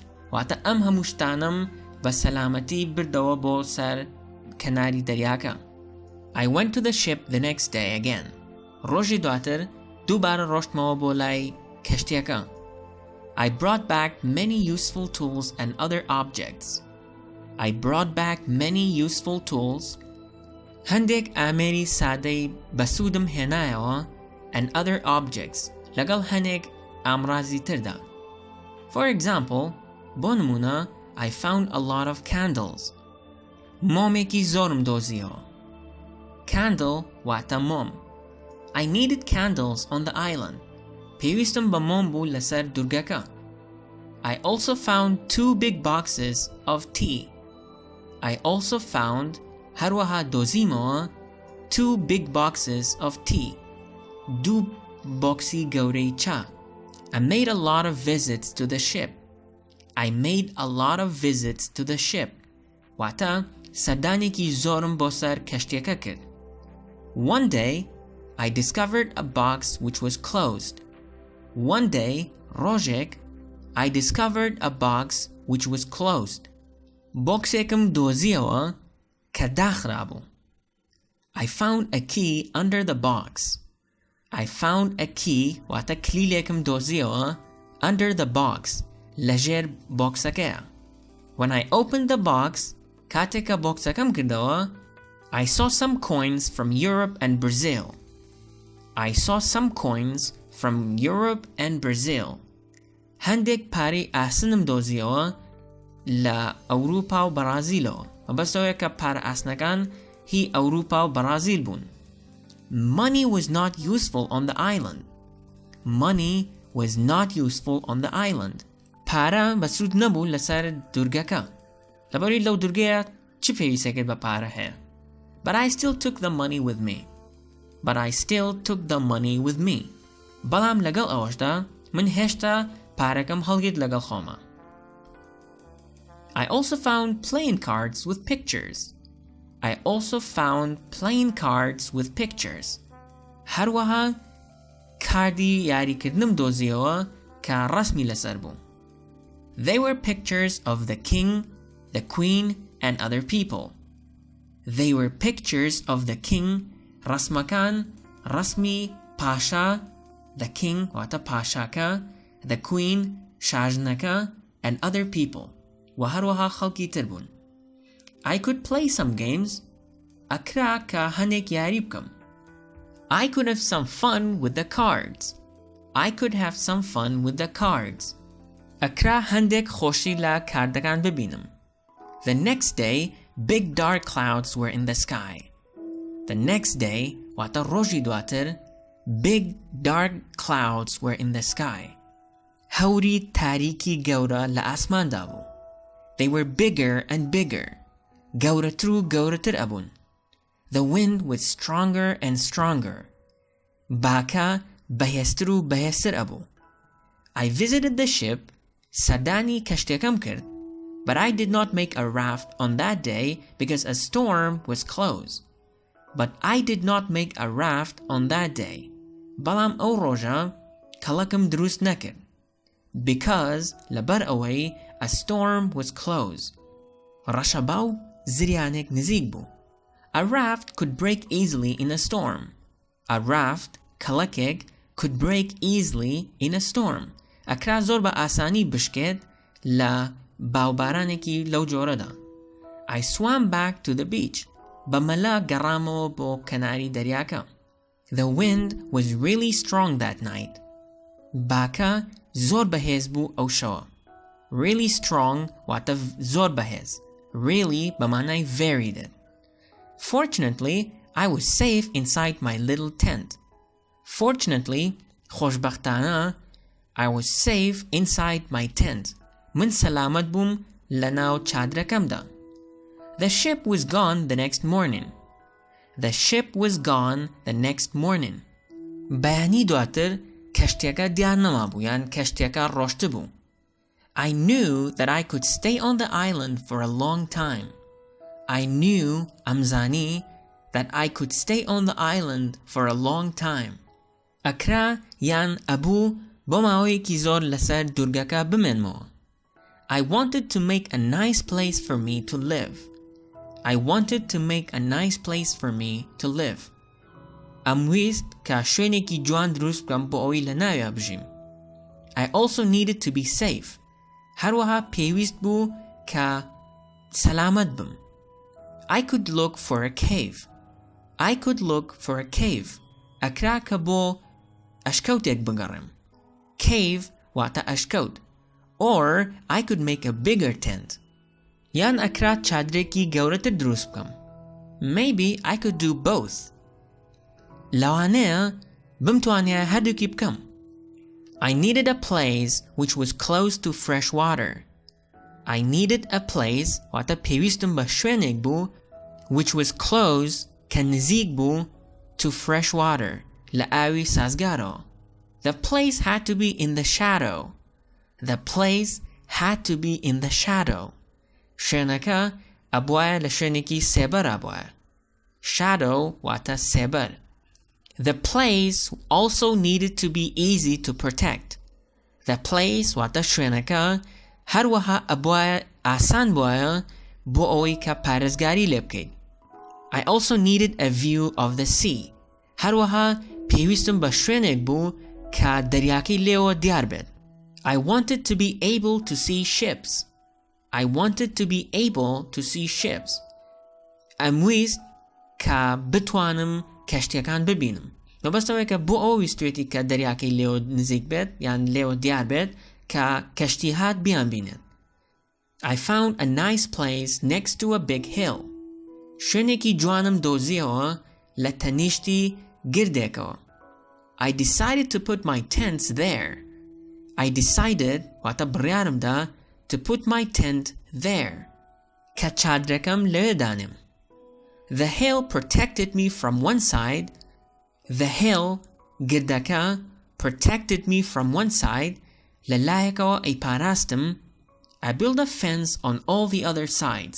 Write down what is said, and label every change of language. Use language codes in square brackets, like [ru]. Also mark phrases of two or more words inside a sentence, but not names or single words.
[ckb] واتە ئەم هەموو شتانم بە سەلامەتی بردەوە بۆ سەر کەناری دەریاکە. [en] I went to the ship the next day again. [ckb] ڕۆژی دواتر دووبارە ڕۆشتمەوە بۆ لای کەشتیەکە. [en] I brought back many useful tools and other objects. I brought back many useful tools. [ckb] هەندێک ئامێری سادەی بەسوودم هێنایەوە [en] and other objects [ckb] لەگەڵ هەندێک ئامڕازی تردا. [en] For example, [ckb] بۆ نمونە [en] I found a lot of candles. [ckb] مۆمێکی زۆرم دۆزیەوە. Candle واتە مۆم. [en] I needed candles on the island. [ckb] پێویستم بە مۆم بوو لەسەر دورگەکە. [en] I also found 2 big boxes of tea. I also found [ckb] هەروەها دۆزیمەوە [en] 2 big boxes of tea. [ckb] دوو بۆکسی گەورەی چا. [en] I made a lot of visits to the ship. I made a lot of visits to the ship. [ckb] واتە سەردانێکی زۆرم بۆ سەر کەشتیەکە کرد. [en] One day, I discovered a box which was closed. One day, ڕۆژێک, I discovered a box which was closed. [ckb] بۆکسێکم دۆزیەوە کە داخرابوو. [en] I found a key under the box. I found a key [ckb] واتە کلیلێکم دۆزیەوە [en] under the box [ckb] لەژێر بۆکسەکەیە. [en] When I opened the box, [ckb] کاتێکە بۆکسەکەم کردەوە, [en] I saw some coins from Europe and Brazil. I saw some coins from Europe and Brazil. [ckb] هەندێک پارەی ئاسنم دۆزیەوە لە ئەوروپا و بەرازیلەوە. مەبەستەوەیە کە پارە ئاسنەکان هی ئەوروپا و بەرازیل بوون. [en] Money was not useful on the island. Money was not useful on the island. [ckb] پارە بەسوود نەبوو لەسەر دورگەکە. لەبەری لەو دورگەیە چی پێویستێکت بە پارە هەیە؟ [en] But I still took the money with me. But I still took the money with me. [ckb] بەڵام لەگەڵ ئەوەشدا من هێشتا پارەکەم هەڵگرت لەگەڵ خۆمە. [en] I also found playing cards with pictures. I also found playing cards with pictures. [ckb] هەروەها کاردی یاریکردنم دۆزیەوە کە ڕەسمی لەسەر بوو. [en] They were pictures of the king, the queen, and other people. They were pictures of the king, [ckb] ڕەسمەکان ڕەسمی پاشا, [en] the king [ckb] واتە پاشاکە, [en] the queen [ckb] شاژنەکە, [en] and other people [ckb] و هەروەها خەڵکی تر بوون. [en] I could play some games. [ckb] ئەکرا کە هەندێک یاری بکەم. [en] I could have some fun with the cards. I could have some fun with the cards. [ckb] ئەکرا هەندێک خۆشی لە کاردەکان ببینم. [en] The next day, big dark clouds were in the sky. The next day, [ckb] واتە ڕۆژی دواتر, [en] big dark clouds were in the sky. [ckb] هەوری تاریکی گەورە لە ئاسماندا بوو. [en] They were bigger and bigger. [ckb] گەورەتر و گەورەتر ئەبوون. [en] The wind was stronger and stronger. [ckb] باکە بەهێزتر و بەهێزتر ئەبوو. [en] I visited the ship. [ckb] سەردانی کەشتێکەم کرد. [en] But I did not make a raft on that day because a storm was close. But I did not make a raft on that day. [ckb] بەڵام ئەو ڕۆژە کەڵەکم دروست نەکرد. [en] Because [ckb] لەبەر ئەوەی [en] a storm was close. [ckb] ڕەشەباو زریانێک نزیک بوو. [en] A raft could break easily in a storm. A raft کەڵەکێک could break easily in a storm. [ckb] ئەکرا زۆر بە ئاسانی بشکێت لە باوبارانێکی لەو جۆرەدا. [en] I swam back to the beach. [ckb] بەمەلا گەڕامەوە بۆ کەناری دەریاکە. [en] The wind was really strong that night. [ckb] باکە زۆر بەهێز بوو ئەو شەوە. [en] Really strong [ckb] واتە زۆر بەهێز. [en] Really بەمانای very did. Fortunately, I was safe inside my little tent. Fortunately, خۆشبەختانە, I was safe inside my tent. [ckb] من سەلامەت بووم لەناو چادرەکەمدا. [en] The ship was gone the next morning. The ship was gone the next morning. [ckb] بەیانی دواتر کەشتیەکە دیار نەمابوو یان کەشتیەکە ڕۆشت بوو. [en] I knew that I could stay on the island for a long time. I knew, ئەمزانی, that I could stay on the island for a long time. [ckb] ئەکرا یان ئەبوو بۆ ماوەیەکی زۆر لەسەر دورگەکە بمێنمەوە. [en] I wanted to make a nice place for me to live. I wanted to make a nice place for me to live. [ckb] ئەمویست کە شوێنێکی جوان دروست بکەم بۆ ئەوەی لە ناوێ بژیم. [en] I also needed to be safe. [ckb] هەروەها پێویست بوو کە سەلامەت بم. [en] I could look for a cave. I could look for a cave. [ckb] ئەکرا کە بۆ ئەشکەوتێک بگەڕێم. Cave واتە ئەشکەوت. [en] Or I could make a bigger tent. [ckb] یان ئەکرا چادرێکی گەورەتر دروست بکەم. [en] Maybe I could do both. [ckb] لەوانەیە بمتوانیا هەردووکی بکەم. [en] I needed a place which was close to fresh water. I needed a place [ckb] واتە پێویستم بە شوێنێک بوو [en] which was close [ckb] کە نزیک بوو [en] to fresh water [ckb] لە ئاوی سازگارەوە. [en] The place had to be in the shadow. The place had to be in the shadow. [ckb] شوێنەکە ئەبوایە لە شوێنێکی سێبەر ئەبوایە. Shadow واتە سێبەر. [en] The place also needed to be easy to protect. The place [ckb] واتە شوێنەکە هەروەها ئەبوایە ئاسان بوایە بۆ ئەوەی کە پارێزگاری لێ بکەیت. [en] I also needed a view of the sea. [ckb] هەروەها پێویستم بە شوێنێک بوو کە دەریاکەی لێوە دیار بێت. [en] I wanted to be able to see ships. I wanted to be able to see ships. [ckb] ئەمویست کە بتوانم کەشتیەکان ببینم. مەبەستەوەی کە بۆ ئەوە ویستوێتی کە دەریاکەی لێوە نزیک بێت یان لێوە دیار بێت کە کەشتی هات بیان بینێت. [en] I found a nice place next to a big hill. [ckb] شوێنێکی جوانم دۆزیەوە لە تەنیشتی گردێکەوە. [en] I decided to put my tents there. I decided [ckb] واتە بڕیارمدا [en] to put my tent there. [ckb] کە چادرەکەم لەوێ دانێم. [en] The hill protected me from one side. The hill گردەکە protected me from one side [ckb] لە لایەکەوە ئەیپاراستم. [en] I built a fence on all the other sides.